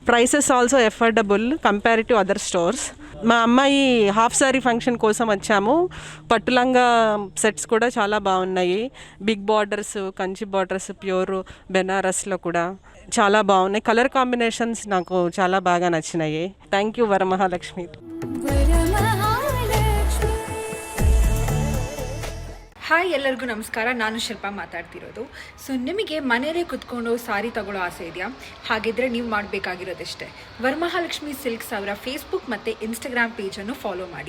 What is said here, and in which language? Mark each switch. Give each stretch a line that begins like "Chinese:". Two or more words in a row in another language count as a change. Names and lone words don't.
English: Prices also affordable compare to other stores.
Telugu: మా అమ్మాయి
English: half saree function
Telugu: కోసం వచ్చాము. పట్టులంగా సెట్స్ కూడా చాలా బాగున్నాయి.
English: big borders,
Telugu: కంచి బార్డర్స్, ప్యూర్ బెనారస్లో కూడా చాలా బాగున్నాయి.
English: colour combinations
Telugu: నాకు చాలా బాగా నచ్చినాయి.
English: thank you
Telugu: వరమహాలక్ష్మి.
Kannada: ಹಾಯ್ ಎಲ್ಲರಿಗೂ ನಮಸ್ಕಾರ. ನಾನು ಶಿಲ್ಪ ಮಾತಾಡ್ತಿರೋದು. ಸೊ ನಿಮಗೆ ಮನೆಯಲ್ಲೇ ಕುತ್ಕೊಂಡು ಸಾರಿ ತಗೊಳ್ಳೋ ಆಸೆ ಇದೆಯಾ? ಹಾಗಿದ್ರೆ ನೀವು ಮಾಡಬೇಕಾಗಿರೋದಿಷ್ಟೇ, ವರಮಹಾಲಕ್ಷ್ಮಿ ಸಿಲ್ಕ್ಸ್ ಅವರ ಫೇಸ್ಬುಕ್ ಮತ್ತು ಇನ್ಸ್ಟಾಗ್ರಾಮ್ ಪೇಜನ್ನು ಫಾಲೋ ಮಾಡಿ.